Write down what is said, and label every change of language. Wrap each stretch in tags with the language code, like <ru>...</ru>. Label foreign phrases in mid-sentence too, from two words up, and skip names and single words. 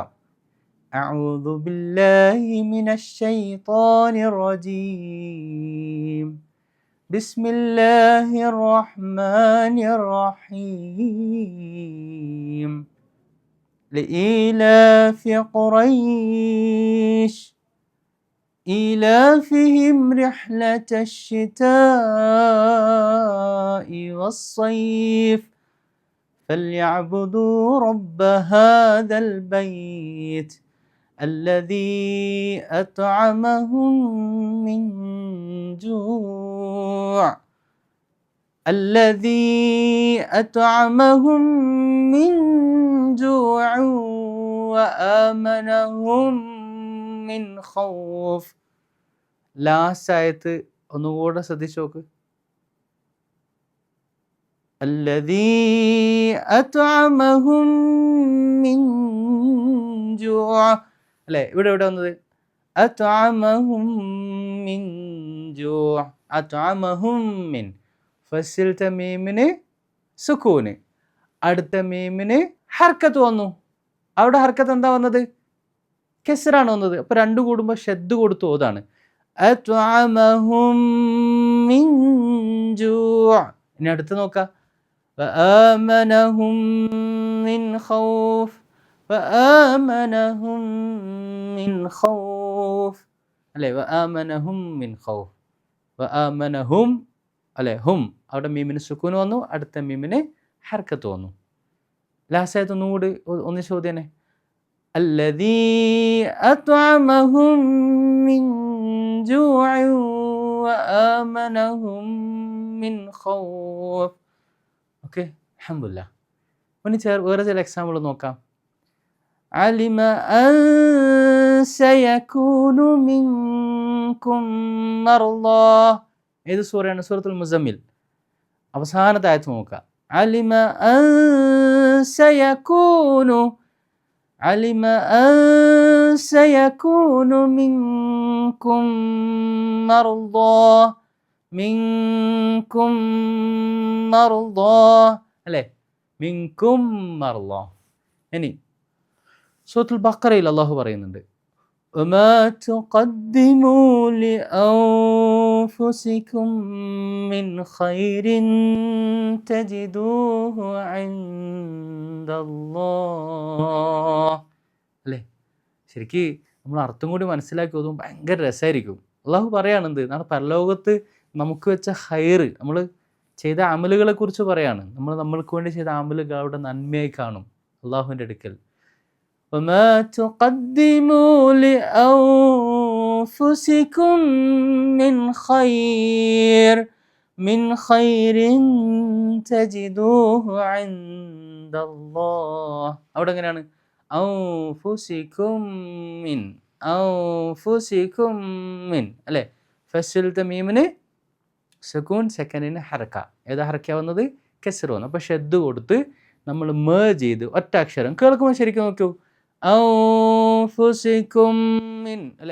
<ar>أعوذ بالله من الشيطان الرجيم بسم الله الرحمن الرحيم لإيلاف قريش إيلافهم رحلة الشتاء والصيف فليعبدوا رب هذا البيت الذي أطعمهم من جوع وآمنهم من خوف.</ar> <ml>ലാസ്റ്റ് ആയത്ത് ഒന്നുകൂടെ ശ്രദ്ധിച്ചു നോക്ക്.</ml> <ar>الذي أطعمهم من جوع</ar> <ml>അല്ലേ, ഇവിടെ വന്നത്</ml> <ar>أطعمهم من جوع. أطعمهم من</ar> <ml>ഫസ്റ്റിലത്തെ മീമിന് സുക്കൂന്, അടുത്ത മീമിന് ഹർക്കത്ത് വന്നു. അവിടെ ഹർക്കത്ത് എന്താ വന്നത്? കെസ്റാണ് വന്നത്. അപ്പോൾ രണ്ടു കൂടുമ്പോൾ ഷദ് കൊടുത്തു ഓതാണ്.</ml> <ar>أطعمهم من جوع.</ar> <ml>ഇനി അടുത്ത് നോക്കാം.</ml> <ar>وآمنهم من خوف. وآمنهم من خوف അല്ലേ, وآمنهم من خوف.</ar> <ml>وآمنهم അല്ലേ, ഹും അവിടെ മീമിന് സുക്കൂന് വന്നു, അടുത്ത മീമിന് ഹർക്കത്ത് വന്നു. ലാസ്റ്റ് ആയത് ഒന്നുകൂടി ഒന്നിച്ച് ചോദ്യനെ.</ml> <ar>الذي أطعمهم من جوع وآمنهم من خوف.</ar> <ml>ഓക്കെ, അൽഹംദുലില്ലാഹ്. വേറെ ചില എക്സാമ്പിൾ നോക്കാം.</ml> <ar>علم أن سيكون منكم مرضى.</ar> <ml>ഏത് സൂറയാണ്? സൂറത്തുൽ മുസമ്മിൽ അവസാനത്തെ ആയത്ത് നോക്കുക.</ml> <ar>علم أن سيكون علم أن سيكون منكم مرضى منكم مرضى അല്ലേ? منكم مرضى.</ar> <ml>ഇനി സൂറത്തുൽ ബഖറയിൽ അല്ലാഹു പറയുന്നുണ്ട്,</ml> <ar>وما تقدموا لأنفسكم من خير تجدوه عند الله.</ar> <ml>അല്ലേ? ശരിക്ക് നമ്മൾ അർത്ഥം കൂടി മനസ്സിലാക്കി ഓതുമ്പോൾ ഭയങ്കര രസമായിരിക്കും. അള്ളാഹു പറയാണെന്ത്? നാളെ പരലോകത്ത് നമുക്ക് വെച്ച ഹൈർ, നമ്മൾ ചെയ്ത അമലുകളെ കുറിച്ച് പറയാണ്. നമ്മൾക്ക് വേണ്ടി ചെയ്ത അമലുകൾ അവിടെ നന്മയായി കാണും അള്ളാഹുവിൻ്റെ അടുക്കൽ.</ml> <ar>وما تقدموا لأنفسكم من خير تجدوه عند الله.</ar> <ml>അവിടെ എങ്ങനെയാണ്?</ml> <ar>أنفسكم من</ar> <ml>അല്ലേ? ഫസ്റ്റിലത്തെ മീമിന് സുകൂൻ, സെക്കൻഡിന് ഹർക്ക. ഏതാ ഹർക്കാവുന്നത്? കെസ്റ് വന്നു. അപ്പോൾ ഷെദ് കൊടുത്ത് നമ്മൾ മേർജ് ചെയ്ത് ഒറ്റ അക്ഷരം കേൾക്കുമ്പോൾ ശരിക്കും നോക്കൂ,</ml> <ar>أنفسكم من</ar> <ml>അല്ലേ?</ml>